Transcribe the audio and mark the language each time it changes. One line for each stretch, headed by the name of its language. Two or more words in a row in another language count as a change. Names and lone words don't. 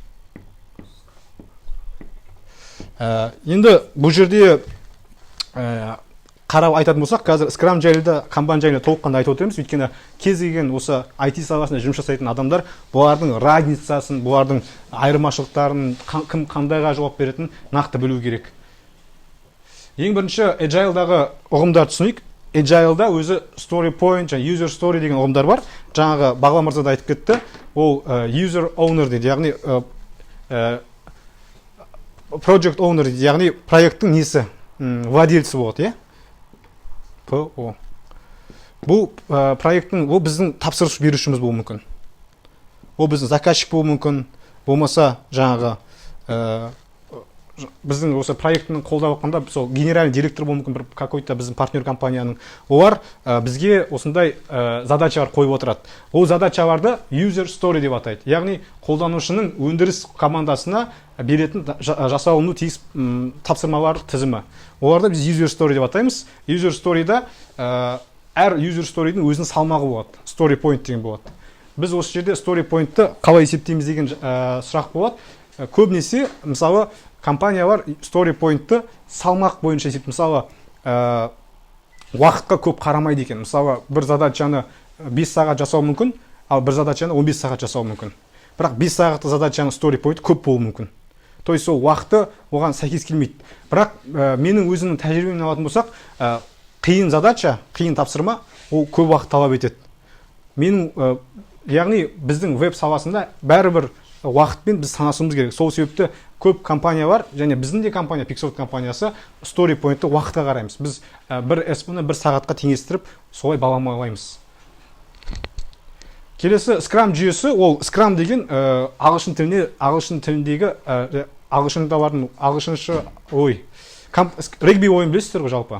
Kazakh: Енді бұл жерде қарап айтатын болсақ, қазір Scrum жайлы да Kanban жайлы толыққанда айтып отырмыз, өйткені кез келген осы IT саласында жұмыс жасайтын адамдар бұлардың разницасын, бұлардың айырмашылықтарын, кім қандайға жауап беретінін нақты білу керек. Ең бірінші Agile'дағы ұғымдар түсінейік. Agile'да өзі
English: story point, user story
Kazakh: деген ұғымдар бар. Жаңағы Бағла мырза да айтып кетті, ол
English: user owner
Kazakh: дейді, яғни
English: project owner
Kazakh: дейді, яғни проекттің несі, владельцы болады, ПО. Бұл проекттің, ол біздің тапсырыс берушіміз болуы мүмкін. Ол біздің заказчик болуы мүмкін, болмаса жаңағы біздің осы проектінің қолдап жатқанда сол
Russian: генеральный директор
Kazakh: болуы мүмкін, бір
Russian: какой-то
Kazakh: біздің партнер компанияның, олар бізге осындай задачалар қойып отырады. Ол задачаларды
English: user story
Kazakh: деп атайды. Яғни қолданушының өндіріс командасына беретін жасалыну тиіс тапсырмалар тізімі. Оларды біз
English: user story
Kazakh: деп атаймыз. User story'да әр
English: user story'дің
Kazakh: өзінің салмағы болады.
English: Story point
Kazakh: деген болады. Біз осы жерде
English: story point-ты
Kazakh: қалай есептейміз деген сұрақ болады. Көбінесе, мысалы, компаниялар
English: story point-ты
Kazakh: салмақ бойынша есептейді. Мысалы, уақытқа көп қарамайды екен. Мысалы, бір задачаны 5 сағат жасау мүмкін, ал бір задачаны 15 сағат жасау мүмкін. Бірақ 5 сағатты задачаны
English: story point
Kazakh: көп болуы мүмкін.
Russian: То есть,
Kazakh: сол уақыты оған сәйкес келмейді. Бірақ менің өзімнің тәжірибемнен алатын болсақ, қиын задача, қиын тапсырма, ол көп уақыт талап етеді. Яғни біздің веб саласында бәрібір уақытпен біз санасуымыз керек. Сол себепті көп компаниялар, және біздің де компания, Pixoft компаниясы,
English: story point-ты
Kazakh: уақытқа қараймыз. Біз бір SP-ны 1 сағатқа теңестіріп, солай баламалаймыз. Келесі Scrum жүйесі, ол Scrum деген ағылшын тіліндегі регби ойын білесіздер ғой жалпы?